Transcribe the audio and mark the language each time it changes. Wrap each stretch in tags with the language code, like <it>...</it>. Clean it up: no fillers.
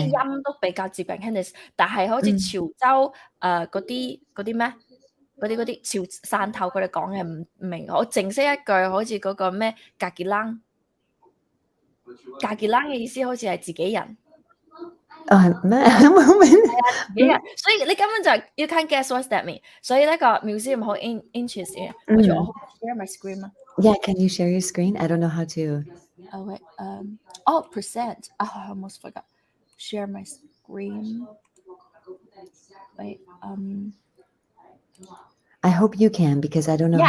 <yue>音都比較接近 Cantonese，但係好似潮州嗰啲咩嗰啲潮汕頭佢哋講嘅唔明，我淨識一句好似嗰個咩格傑冷嘅意思好似係自己人。咩？moment？自己嘅，所以你根本就</yue> <en>you can't guess what that mean。</en> <yue>所以呢個 museum 好 interesting。我覺得我</yue> <en>share my screen</en> <yue>啊。</yue> <en>Yeah, can you share your screen? I don't know how to. Oh wait, oh percent. Oh, I almost forgot. Share my screen. Wait, I hope you can because I don't know yeah,</en>